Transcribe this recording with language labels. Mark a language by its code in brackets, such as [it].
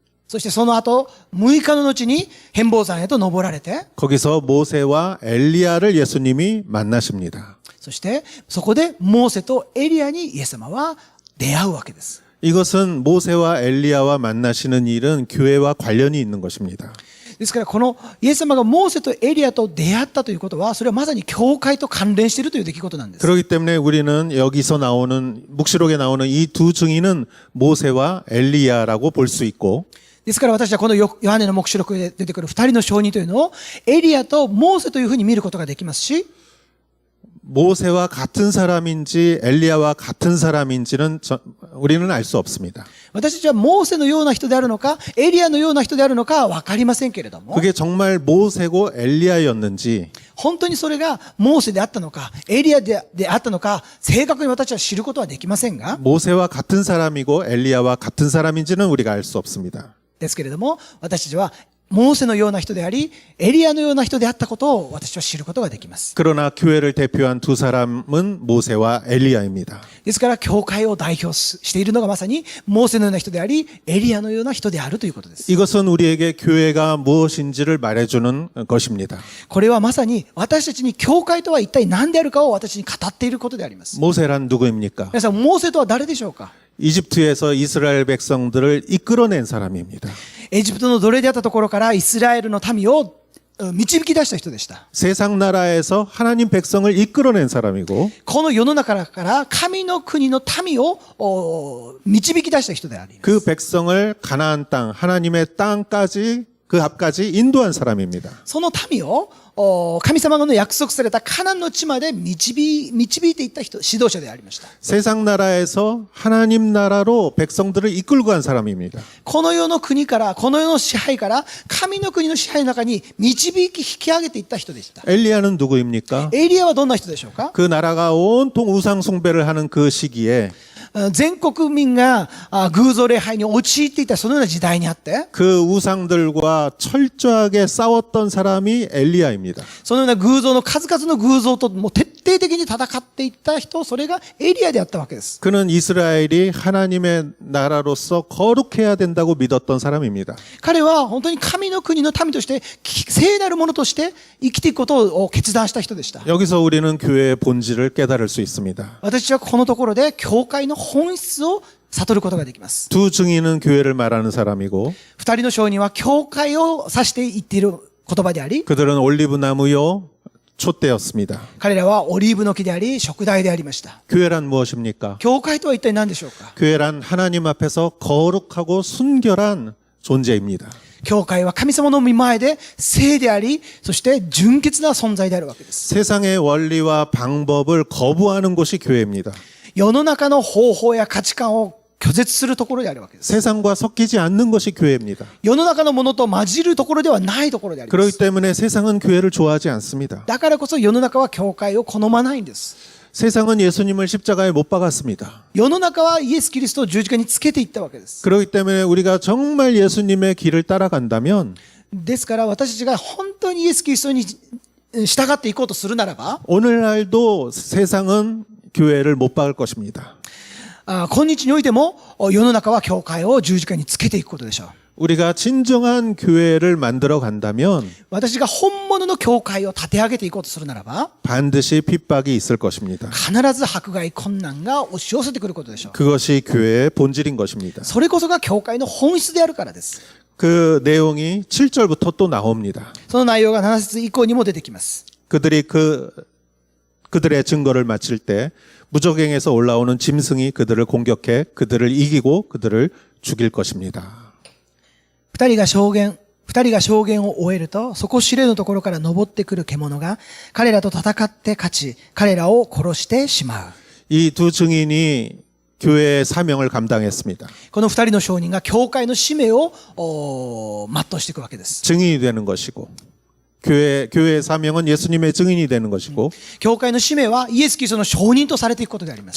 [ja] そしてその後6日の後に変貌山へと登られて、 [ko] 거기서 모세와 엘리야를 예수님이 만나십니다. [ja] そしてそこでモーセとエリアにイエス様は出会うわけです。 [ko] 이것은 모세와 엘리야와 만나시는 일은 교회와 관련이 있는 것입니다. [ja] ですからこのイエス様がモーセとエリアと出会ったということは、それはまさに教会と関連しているという出来事なんです。 [ko] 그렇기 때문에 우리는 여기서 나오는 묵시록에 나오는 이 두 증인은 모세와 엘리야라고 볼 수 있고 [ja] ですから私はこのヨハネの黙示録で出てくる二人の証人というのをエリアとモーセというふうに見ることができますし、 [ko] 모세와 같은 사람인지 엘리야와 같은 사람인지는 우리는 알 수 없습니다. [ja] 私たちはモーセのような人であるのかエリアのような人であるのかは分かりませんけれども、 [ko] 그게 정말 모세고 엘리야였는지 [ja] 本当にそれがモーセであったのかエリアであったのか正確に私は知ることはできませんが、 [ko] 모세와 같은 사람이고 엘리야와 같은 사람인지는 우리가 알 수 없습니다. [ja] ですけれども私たちはモーセのような人でありエリアのような人であったことを私は知ることができます。 [ko] 그러나 교회를 대표한 두 사람은 모세와 엘리야입니다. [ja] ですから教会を代表しているのがまさにモーセのような人でありエリアのような人であるということです。 [ko] 이것은 우리에게 교회가 무엇인지를 말해주는 것입니다. [ja] これはまさに私たちに教会とは一体何であるかを私に語っていることであります。 [ko] 모세란 누구입니까? [ja] 皆さんモーセとは誰でしょうか？ [ko] 이집트에서 이스라엘 백성들을 이끌어낸 사람입니다. [ja] エジプトの奴隷であったところからイスラエルの民を導き出した人でした。 [ko] 세상 나라에서 하나님 백성을 이끌어낸 사람이고 [ja] この世の中から神の国の民を導き出した人であります。 [ko] 그 백성을 가나안 땅, 하나님의 땅까지 그 앞까지 인도한 사람입니다. [ja] その民を神様の約束されたカナンの地まで導いていった人、指導者でありました。 [ko] 세상 나라에서 하나님 나라로 백성들을 이끌고 간 사람입니다. [ja] この世の国から、この世の支配から神の国の支配の中に引き上げていった人でした。 [ko] 엘리야는 누구입니까? [ja] エリアはどんな人でしょうか？ [ko] 그 나라가 온통 우상 숭배를 하는 그 시기에 [ja] 全国民が偶像礼拝に陥っていたそのような時代にあって、 [ko] 그 우상들과 철저하게 싸웠던 사람이 엘리야입니다. [ja] そのような偶像の数々の偶像ともう徹底的に戦っていった人、それがエリアであったわけです。 [ko] 그는 이스라엘이 하나님의 나라로서 거룩해야 된다고 믿었던 사람입니다. [ja] 彼は本当に神の国の民として聖なるものとして生きていくことを決断した人でした。 [ko] 여기서 우리는 교회의 본질을 깨달을 수 있습니다. [ja] 私はこのところで教会の本質を悟ることができます。 [ko] 두 증인은 교회를 말하는 사람이고 [ja] 二人の証人は教会を指して言っている言葉であり、 [ko] 그들은 올리브나무요 촛대였습니다. [ja] 彼らはオリーブの木であり燭台でありました。 [ko] 교회란 무엇입니까? [ja] 教会とは一体何でしょうか？ [ko] 교회란 하나님 앞에서 거룩하고 순결한 존재입니다. [ja] 教会は神様の御前で聖であり、そして純潔な存在であるわけです。 [ko] 세상의 원리와 방법을 거부하는 곳이 교회입니다. [ja] 世の中の方法や価値観を拒絶するところであるわけです。 [ko] 세상과 섞이지 않는 것이 교회입니다. [ja] 世の中のものと混じるところではないところでありま [ko] 그렇기 [ja] す。 [ko] 때문에 세상은 교회를 좋아하지 않습니다. [ja] だからこそ世の中は教会を好まないんです。 [ko] 세상은 예수님을 십자가에 못 박았습니다. [ja] 世の中はイエス・キリストを十字架につけていったわけです。 [ko] 그렇기 때문에 우리가 정말 예수님의 길을 따라간다면 [ja] ですから私たちが本当にイエス・キリストに従っていこうとするならば、 [ko] 오늘날도 세상은 교회를 못 박을 것입니다. [ja] 今日においても世の中は教会を十字架につけていくことでしょう。 [ko] 우리가 진정한 교회를 만들어 간다면 [ja] 私が本物の教会を立て上げていこうとするならば、 [ko] 반드시 핍박이 있을 것입니다. [ja] 必ず迫害困難が押し寄せてくることでしょう。 [ko] 그것이 교회의 본질인 것입니다. [ja] それこそが教会の本質であるからです。 [ko] 그 내용이 7절부터 또 나옵니다. [ja] その内容が7節以降にも出てきます。 [ko] 그들이 그들의 증거를 마칠 때 무적행에서 올라오는 짐승이 그들을 공격해 그들을 이기고 그들을 죽일 것입니다. [ja] 二人が証言を終えると、底知れぬところから登ってくる獣が彼らと戦って勝ち、彼らを殺してしまう。 [ko] 이 두 증인이 교회의 사명을 감당했습니다. [ja] この二人の証人が教会の使命を全うしていくわけです。 [ko] 증인이 되는 것이고 교회의 사명은 예수님의 증인이 되는 것이고 [ja] 教会の使命はイエス・キリストの証人とされていくことであります。